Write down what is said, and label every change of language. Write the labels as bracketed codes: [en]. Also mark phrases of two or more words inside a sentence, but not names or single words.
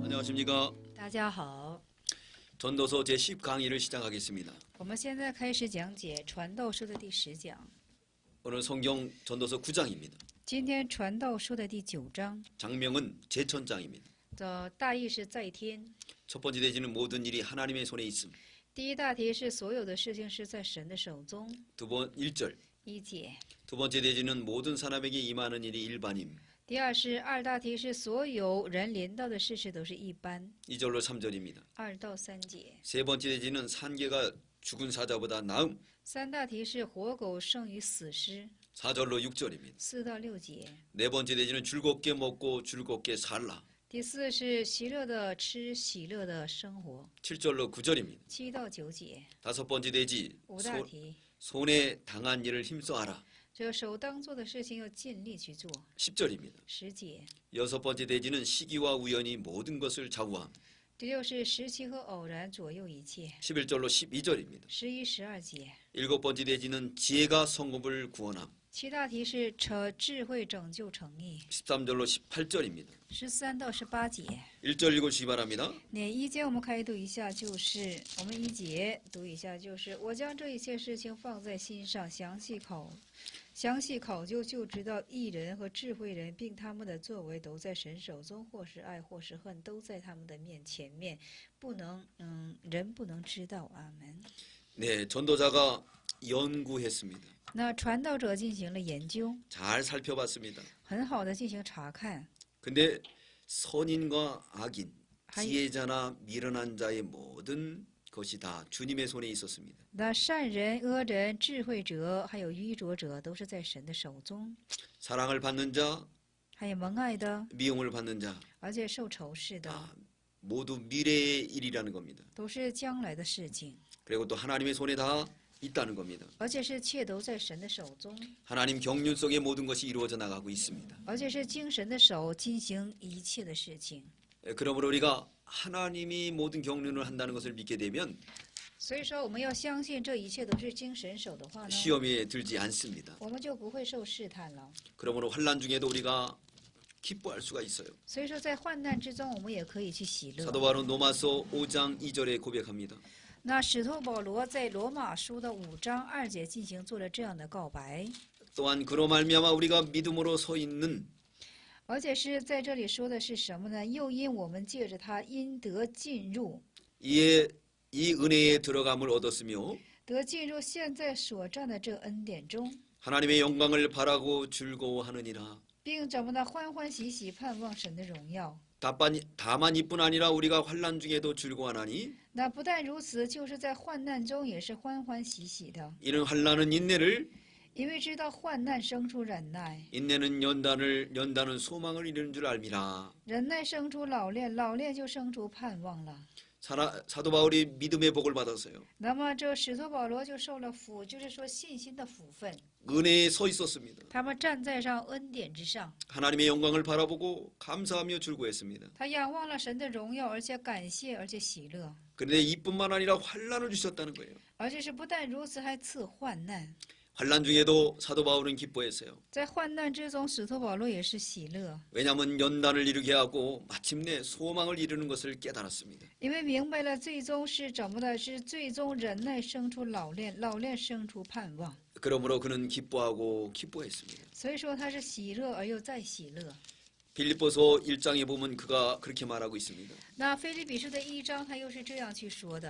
[ko] 안녕하십니까. [zh] 大家好， [ko] 전도서 제10강의를 시작하겠습니다. [zh] 我们现在开始讲解《传道书》的第10讲。 [ko] 오늘 성경 전도서 9장입니다. [zh] 今天《传道书》的第9章 [ko] 장명은 제천장입니다. [zh] 的大意是在天。 [ko] 첫 번째 대지는 모든 일이 하나님의 손에 있음. [zh] 第一大题是所有的事情是在神的手中。 [ko] 1절. [zh] 一节。 [ko] 두 번째 대지는 모든 사람에게 임하는 일이 일반임. [zh] 第二是二大题是所有人临到的事实都是一般。 [ko] 2절로 3절입니다. [zh] 2 到3节。 [ko] 세 번째 대지는 산개가 죽은 사자보다 나음. [zh] 三大题是活狗胜于死尸。 [ko] 4절로 6절입니다. [zh] 4 到6节。 [ko] 네 번째 대지는 즐겁게 먹고 즐겁게 살라. [zh] 第四是喜乐的吃，喜乐的生活。 [ko] 7절로 9절입니다. [zh] 7 到9节。 [ko] 다섯 번째 대지 [zh] 五大题。 [ko] 손에 당한 일을 힘써하라. [zh] 这个手当做的事情要尽力去做。 [ko] 10절입니다. [zh] 10节。 [ko] 여섯 번째 대지는 시기와 우연이 모든 것을 좌우함. [zh] 第六是时期和偶然左右一切。 [ko] 11절로 12절입니다. [zh] 11、12节。 [ko] 일곱 번째 대지는 지혜가 성읍을 구원함. [zh] 七大题是智慧拯救诚意。 [ko] 13절로 18절입니다. [zh] 13 到18节。 [ko] 1절 읽어주시기 바랍니다. [zh] 那一节我们开始读一下，就是我们一节读一下，就是我将这一切事情放在心上，详细考究，就知道义人和智慧人，并他们的作为都在神手中，或是爱，或是恨，都在他们的前面，人不能知道。阿门。 [ko] 네, 전도자가 연구했습니다. [zh] 那传道者进行了研究， [ko] 잘 살펴봤습니다. [zh] 很好的进行查看。 [ko] 근데 선인과 악인, 하이. 지혜자나 미련한 자의 모든 것이 다 주님의 손에 있었습니다. [zh] 那善人、恶人、智慧者，还有愚拙者，都是在神的手中。 [ko] 사랑을 받는 자, [zh] 还有蒙爱的， [ko] 미움을 받는 자, [zh] 而且受仇视的， [ko] 다 모두 미래의 일이라는 겁니다. [zh] 都是将来的事情， [ko] 그리고 또 하나님의 손에 다 있다는 겁니다. [zh] 而且是切都在神的手中， [ko] 하나님 경륜 속에 모든 것이 이루어져 나가고 있습니다. [zh] 而且是经神的手进行一切的事情。 [ko] 그러므로 우리가 하나님이 모든 경륜을 한다는 것을 믿게 되면 [zh] 所以说，我们要相信这一切都是经神手的话呢， [ko] 시험에 들지 않습니다. [zh] 我们就不会受试探了。 [ko] 그러므로 환난 중에도 우리가 기뻐할 수가 있어요. [zh] 所以说，在患难之中，我们也可以去喜乐。 [ko] 사도 바울은 로마서 5장 2절에 고백합니다. [zh] 那使徒保罗在罗马书的5章2节进行做了这样的告白， [ko] 또한 그로 말미암아 우리가 믿음으로 서 있는 [zh] 而且是在这里说的是什么呢？又因我们借着他因得进入， [ko] 이 은혜에 들어감을 얻었으며 [zh] 得进入现在所占的这恩典中， [ko] 하나님의 영광을 바라고 즐거워하느니라. [zh] 并怎么的欢欢喜喜盼望神的荣耀。 [ko] 다만 이뿐 아니라 우리가 환난 중에도 즐거워하나니 [zh] 那不但如此，就是在患难中也是欢欢喜喜的， [ko] 이는 환난은 인내를 [zh] 因为知道患难生出忍耐， [ko] 인내는 연단은 소망을 이루는 줄 알미라. [zh] 忍耐生出老练，老练就生出盼望了。 [ko] 사도 바울이 믿음의 복을 받았어요. [zh] 那么这使徒保罗就受了福，就是说信心的福分。 [ko] 은혜에 서 있었습니다. [zh] 他们站在上恩典之上， [ko] 하나님의 영광을 바라보고 감사하며 즐거워했습니다. [zh] 他仰望了神的荣耀，而且感谢，而且喜乐。 [ko] 그런데 이뿐만 아니라 환난을 주셨다는 거예요. [zh] 而且是不但如此，还赐患难。 [ko] 환난 중에도 사도 바울은 기뻐했어요. [zh] 在患难之中，使徒保罗也是喜乐， [ko] 왜냐하면 연단을 이루게 하고 마침내 소망을 이루는 것을 깨달았습니다. [zh] 因为明白了最终是怎么的，是最终忍耐生出老练，老练生出盼望。 [ko] 그러므로 그는 기뻐하고 기뻐했습니다. [zh] 所以说他是喜乐而又再喜乐。 [ko] 빌립보서 1장에 보면 그가 그렇게 말하고 있습니다. [zh] 那腓立比书的1章，他又是这样去说的。